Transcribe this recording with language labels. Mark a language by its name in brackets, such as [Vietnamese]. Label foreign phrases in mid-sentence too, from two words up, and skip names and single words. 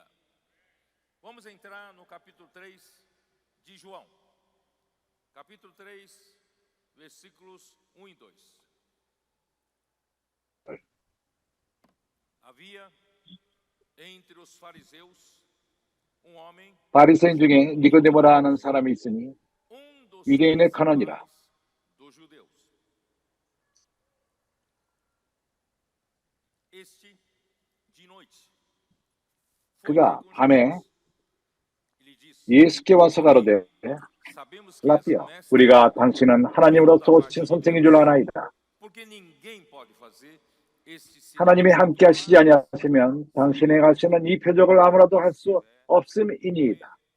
[Portuguese] Vamos entrar no capítulo 3 de João. Capítulo 3, versículos 1 e 2. Havia entre os fariseus um homem, [Korean] 바리새인 중에 니고데모라 하는 사람이 있으니 [Portuguese] dos [Korean] 유대인의 근원이라. [Portuguese] dos judeus. [Korean] 그가 밤에 예수께 와서 가로되 라비여 우리가 당신은 하나님으로서 오신 선생인 줄 아나이다. 하나님이 함께 하시지 아니하시면 당신의 가시는 이 표적을 아무라도 할 수 없음이니이다.